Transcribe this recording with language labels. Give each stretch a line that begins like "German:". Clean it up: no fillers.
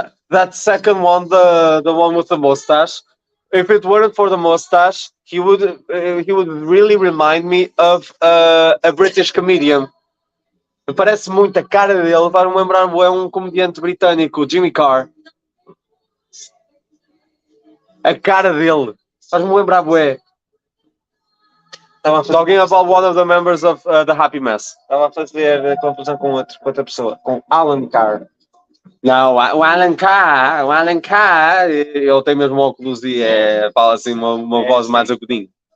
English: that second one, the one with the mustache. If it weren't for the mustache, he would really remind me of a British comedian.
Portuguese: Me parece muito a cara dele, vai-me lembrar comediante britânico, Jimmy Carr. A cara dele, faz-me lembrar bué.
English: Talking about one of the members of the Happy Mess.
Portuguese: Estava a fazer confusão com outra pessoa, com Alan Carr. Não, o Alan Carr, ele tem mesmo óculos e fala assim uma voz mais agudinha.